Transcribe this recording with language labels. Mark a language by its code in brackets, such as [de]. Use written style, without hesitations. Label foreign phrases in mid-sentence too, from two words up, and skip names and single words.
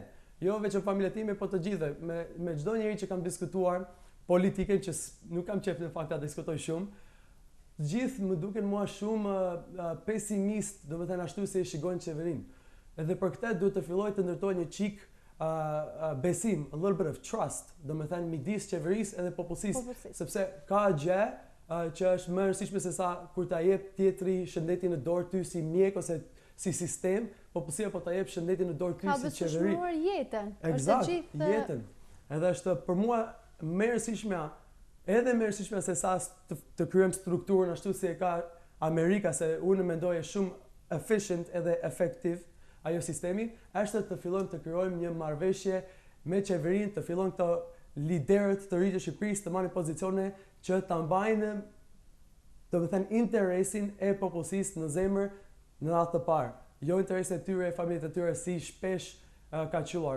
[sq] Jo vetëm familja time, po të gjithëve, me çdo njeri që kam diskutuar politikën, që nuk kam qef në fakt ta diskutoj shumë. Gjithë më duken mua shumë pesimist, domethënë ashtu si e shikojnë qeverinë. Edhe për këtë duhet të filloj të ndërtoj një çik besim, [en] a little bit of trust, [sq] domethënë midis qeverisë edhe popullsisë, sepse ka gjë që është më e rëndësishme se sa kur ta jep tjetri shëndetin në dorë ty si mjek ose si sistem, popullsia po ta jep shëndetin në dorë ty si qeveri. Ka besuar jetën. Eksakt, jetën. Edhe është për mua më e rëndësishme edhe më e rëndësishme se sa të kryejmë strukturën ashtu si e ka Amerika, se unë mendoj është shumë efficient edhe efektiv ajo sistemi, është të fillojmë të krijojmë një marrëveshje me qeverinë, të fillojmë të liderët të ri të Shqipërisë të marrin pozicione që ta mbajnë, domethënë interesin e popullsisë në zemër në radhë të parë, jo interesin e tyre, familjet e tyre si shpesh ka qelluar.